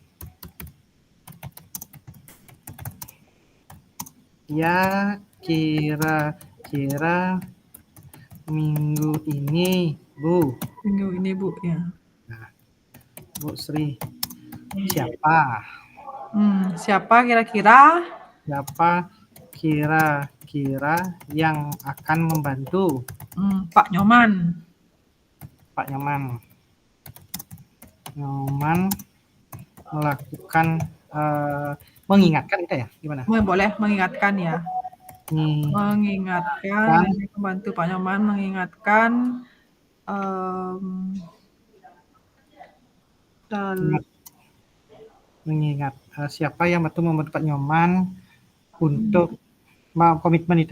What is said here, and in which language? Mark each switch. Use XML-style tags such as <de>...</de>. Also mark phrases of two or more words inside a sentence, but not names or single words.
<id>Ya, kira-kira minggu ini, Bu. Ya. Nah, Bu Sri. Siapa? Siapa kira-kira? Siapa kira-kira yang akan membantu? Pak Nyoman. Nyoman melakukan mengingatkan kita ya, gimana? Boleh mengingatkan ya. Mengingatkan, membantu Pak Nyoman mengingatkan siapa yang membantu Pak Nyoman untuk komitmen itu.</id>